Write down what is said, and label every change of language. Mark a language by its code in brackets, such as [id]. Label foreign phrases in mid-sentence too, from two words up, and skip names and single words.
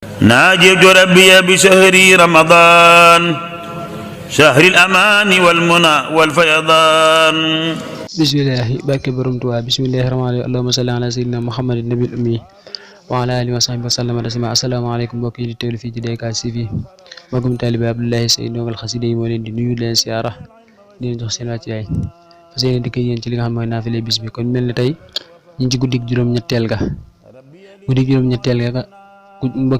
[ar] ناجيت ربي بشهر رمضان شهر الأمان والمنى والفيضان. bismillahi [wo] barke borom Tuubaa [ar] بسم الله الرحمن الرحيم اللهم صل على سيدنا محمد النبي الأمي وعلى آله وصحبه وسلم تسليما. [wo] asalaamaaleykum mbokk yi di teewlu fii ci DK TV magum taalibe Abdoulaye Seye ndongal xasida yi moo leen di nuyu leen siyaara di leen jox seen wàccuwaay fas yéene dikk yéen ci li nga xam mooy naafile bis bi kon mel ni tey ñu ci guddik juróom-ñetteel ga mbokk